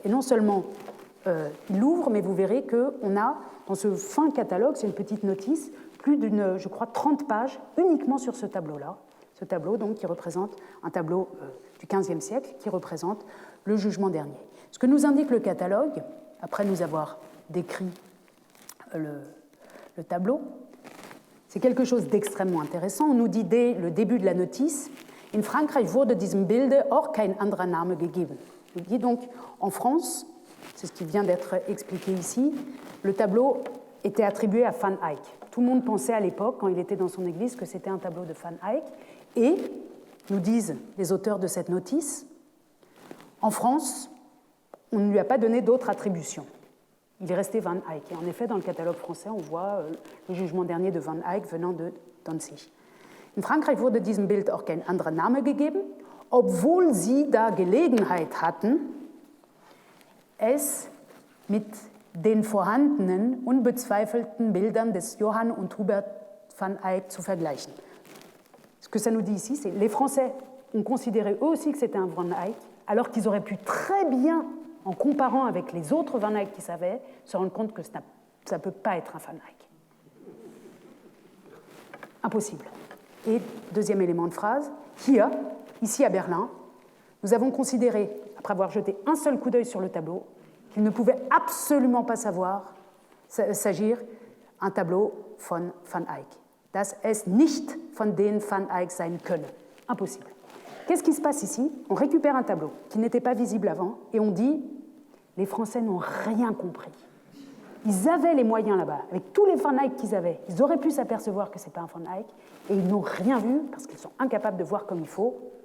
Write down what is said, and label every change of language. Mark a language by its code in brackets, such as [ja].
[fr] Et non seulement il l'ouvre, mais vous verrez qu'on a, dans ce fin catalogue, c'est une petite notice, plus d'une, je crois, 30 pages uniquement sur ce tableau-là. Ce tableau, donc, qui représente un tableau du XVe siècle, qui représente le jugement dernier. Ce que nous indique le catalogue, après nous avoir décrit le tableau, c'est quelque chose d'extrêmement intéressant. On nous dit dès le début de la notice, « [de] In Frankreich wurde diesem Bilde auch kein anderer Name gegeben ». [fr] On dit donc, en France, c'est ce qui vient d'être expliqué ici, le tableau était attribué à Van Eyck. Tout le monde pensait à l'époque, quand il était dans son église, que c'était un tableau de Van Eyck. Et, nous disent les auteurs de cette notice, en France, on ne lui a pas donné d'autres attributions. Il est resté Van Eyck. Et en effet, dans le catalogue français, on voit le jugement dernier de Van Eyck venant de Danzig. [de] In Frankreich wurde diesem Bild auch kein anderer Name gegeben, obwohl sie da Gelegenheit hatten, es mit den vorhandenen, unbezweifelten Bildern des Johann und Hubert van Eyck zu vergleichen. [fr] Ce que ça nous dit ici, c'est que les Français ont considéré eux aussi que c'était un Van Eyck, alors qu'ils auraient pu très bien, en comparant avec les autres Van Eyck qu'ils savaient, se rendre compte que ça ne peut pas être un Van Eyck. Impossible. Et deuxième élément de phrase, hier, ici à Berlin, nous avons considéré, après avoir jeté un seul coup d'œil sur le tableau, qu'il ne pouvait absolument pas s'agir un tableau von Van Eyck. [de] Dass es nicht von den Van Eyck sein könne. [fr] Impossible. Qu'est-ce qui se passe ici? On récupère un tableau qui n'était pas visible avant et on dit les Français n'ont rien compris. Ils avaient les moyens là-bas, avec tous les Van Eyck qu'ils avaient, ils auraient pu s'apercevoir que ce n'est pas un Van Eyck et ils n'ont rien vu parce qu'ils sont incapables de voir comme il faut.